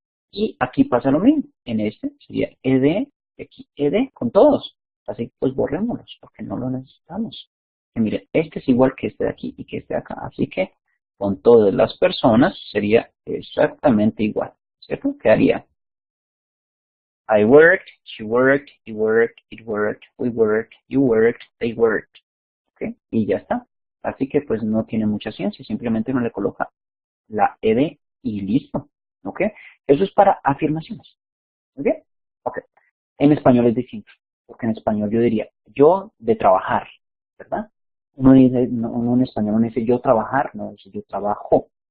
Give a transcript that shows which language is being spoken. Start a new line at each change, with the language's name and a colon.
Spanish: Y aquí pasa lo mismo. En este sería ed, aquí ed con todos. Así que pues borrémoslos, porque no lo necesitamos. Y miren, este es igual que este de aquí y que este de acá. Así que con todas las personas sería exactamente igual, ¿cierto? Quedaría
English: I worked, she worked, he worked, it worked, we worked, you worked, they worked.
Spanish: ¿Ok? Y ya está. Así que pues no tiene mucha ciencia, simplemente uno le coloca la ed y listo. ¿Ok? Eso es para afirmaciones. ¿Muy bien? Ok. En español es distinto, porque en español yo diría yo de trabajar, ¿verdad? Uno dice, no, uno en español no dice yo trabajar, no dice yo trabajo.